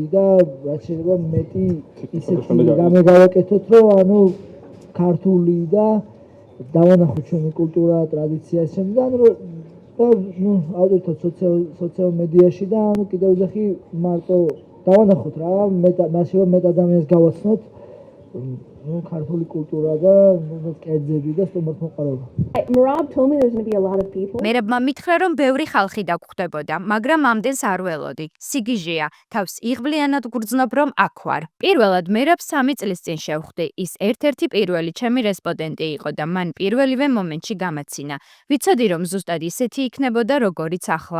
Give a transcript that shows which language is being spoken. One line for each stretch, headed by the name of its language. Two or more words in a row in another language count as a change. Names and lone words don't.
Georgian: და რაც შეიძლება მეტი ისეთი რამე გავაკეთოთ რომ ანუ ქართული და დავანახოთ ჩვენი კულტურა, ტრადიცია ისე და ანუ და ნუ ავდეთოთ სოციალურ მედიაში და ანუ კიდევ ვიძახი მარტო დავანახოთ რა მეტ ადამიანს გავაცნოთ ნუ ქართული კულტურა და ნუ კერძები და სტუმართ მოყარება.
English: Merab told me there's going to be a lot of people.
Georgian: მერაბმა მითხრა რომ ბევრი ხალხი დაგხვდებოდა, მაგრამ ამდენს არ ველოდი. სიგიჟეა, თავს იღბლიანად გრძნობ რომ აქ ვარ. პირველად მერაბ 3 წლის წინ შევხვდი. ის ერთ-ერთი პირველი ჩემი რესპონდენტი იყო და მან პირველივე მომენტში გამაცინა. ვიცოდი რომ ზუსტად ისეთი იქნებოდა როგორიც ახლა.